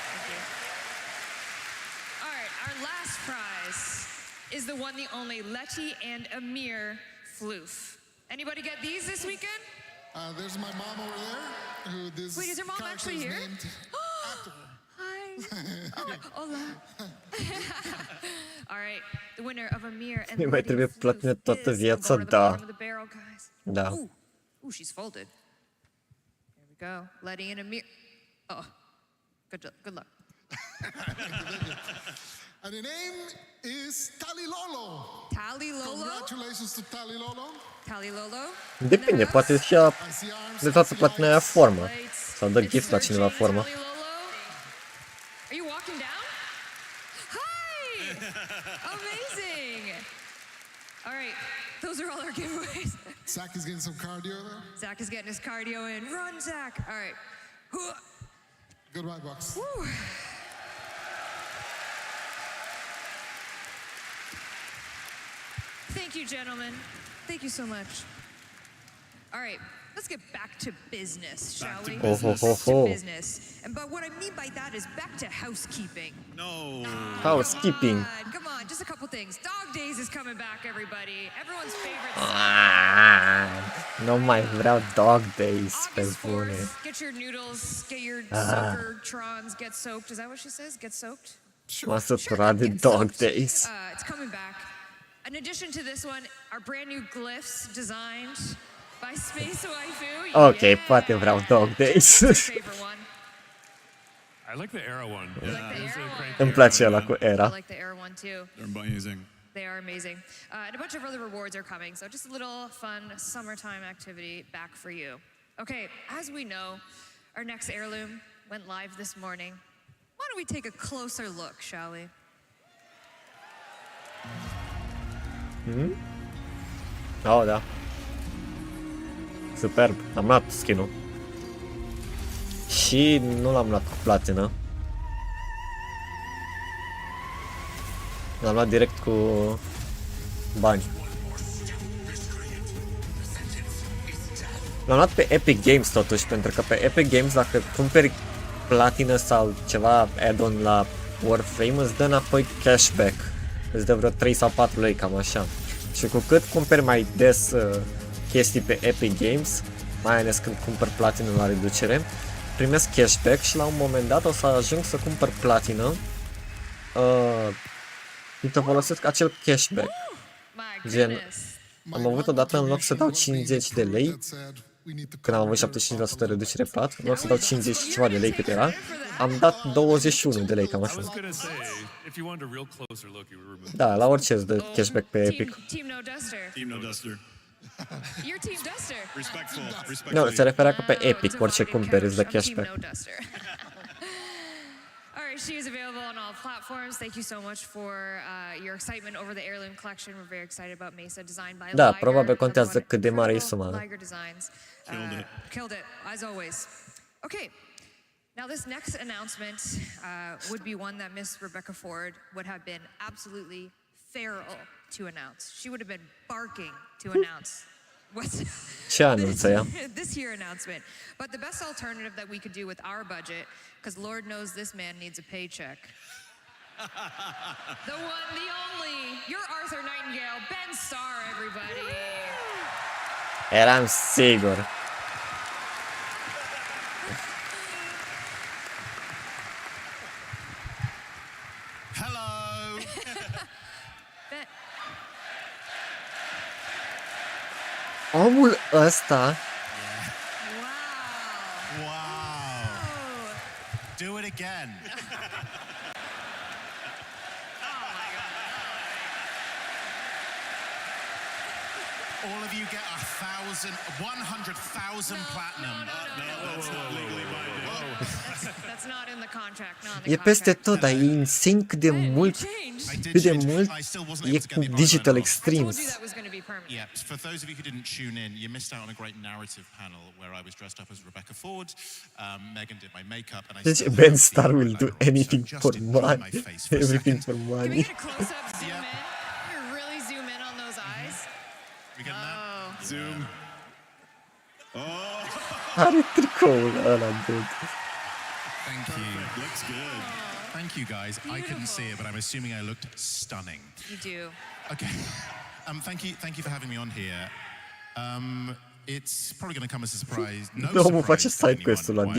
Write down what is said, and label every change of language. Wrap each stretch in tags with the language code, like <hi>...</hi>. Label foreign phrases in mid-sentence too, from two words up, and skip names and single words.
<en>All right, our last prize is the one, the only Letty and Amir floof. Anybody get these this weekend? There's my mom over there. Who this Wait, is your mom character actually is here? named after her. Hi. Oh, hola. All right, the winner of Amir and</en> <ro>Mi mai trebuie plătită toată viața,</ro> <en>the</en> <ro>da.</ro> <en>bottom of the barrel, guys.</en> <ro>Da.</ro> <en>Ooh, she's folded. There we go. Letty and Amir. Oh, good luck. And the name is Talilolo. Talilolo? Congratulations to Talilolo. Talilolo?</en> <ro>Depinde, poate și ea de toată platina aia formă. Sau dă gift la cineva formă.</ro> <en>Are you walking down? Hi! Amazing! All right, those are all our giveaways. Zach is getting some cardio there. Zach is getting his cardio in. Run, Zach! All right. Goodbye, Bucks. Woo. Thank you, gentlemen. Thank you so much. All right, let's get back to business, shall we? Oh, ho, ho, ho. To business. And but what I mean by that is back to housekeeping. No. Housekeeping. Come on, just a couple things. Dog Days is coming back, everybody. Everyone's favorite.</en> <ro>Nu mai vreau Dog Days pe bune.</ro> <en>Get your noodles, get your soaker trons, get soaked. Is that what she says? Get soaked?</en> <ro>M-am săturat de Dog Days.</ro> <en>It's coming back. In addition to this one, our brand new glyphs designed by Space Waifu.</en> <ro>Ok, poate vreau Dog Days.</ro> <en>Favorite one. I like the Era one. Yeah,</en> <ro>Îmi place ăla cu Era.</ro> <en>I like the Era one too. They're amazing. They are amazing. And a bunch of other rewards are coming. So just a little fun summertime activity back for you. Okay, as we know, our next heirloom went live this morning. Why don't we take a closer look, shall we?</en> <ro>Oh, da. Superb. Am luat skin-ul. Și nu l-am luat cu platină. L-am luat direct cu bani. L-am luat pe Epic Games totuși, pentru că pe Epic Games dacă cumperi platină sau ceva add-on la Warframe îți dă înapoi cashback. Îți dă vreo 3 sau 4 lei, cam așa. Și cu cât cumperi mai des chestii pe Epic Games, mai ales când cumperi platină la reducere, primesc cashback și la un moment dat o să ajung să cumpăr platină și să folosesc acel cashback. Gen, am avut odată în loc să dau 50 de lei, când am avut 75% reducere plat, în loc să dau 50 și ceva de lei cât era, am dat 21 de lei, cam așa. Da, la orice îți dă cashback pe Epic.</ro> <en>Team No Duster. Team No Duster. Your Team Duster. Respectful.</en> <ro>Nu, se referea că pe Epic orice cumperi îți dă cashback.</ro> <en>All right, she is available on all platforms. Thank you so much for your excitement over the heirloom collection. We're very excited about Mesa, designed by</en> <ro>Da,</ro> <en>Liger.</en> <ro>probabil contează cât de mare e suma.</ro> <en>Liger Designs. Killed it, as always. Okay, now this next announcement would be one that Miss Rebecca Ford would have been absolutely feral to announce. She would have been barking to announce</en> <ro>Ce anunță ea?</ro> <en>This year announcement. But the best alternative that we could do with our budget, because Lord knows this man needs a paycheck. The one, the only, your Arthur Nightingale, Ben Starr, everybody.</en> <ro>Eram sigur.</ro> <en>Hello.</en> <ro>Omul ăsta</ro> <en>Wow. Do it again. All of you get 100,000 platinum. That's not legally binding. That's not in the contract. Not in the</en> <ro>e peste tot, dar e insane cât de mult e cu Digital Extremes.</ro> <en>Yeah, for those of you who didn't tune in, you missed out on a great narrative panel where I was dressed up as Rebecca Ford. Megan did my makeup, and I</en> <ro>Deci</ro> <en>still Ben have Starr the will do eyeliner, anything so for just enjoy money. my face for a Everything second. for Can we money. get a close-up zoom in? You really zoom in on those eyes? We getting that? Zoom.</en> <ro>Are tricoul ăla,</ro> <en>dude. Thank you. Looks good. Thank you, guys. I couldn't see it, but I'm assuming I looked stunning. You do. Okay. Thank you for having me on here. It's probably going to come as a surprise. No</en> <ro>Omul face</ro> <en>surprise to</en> <ro>side quest-ul la</ro>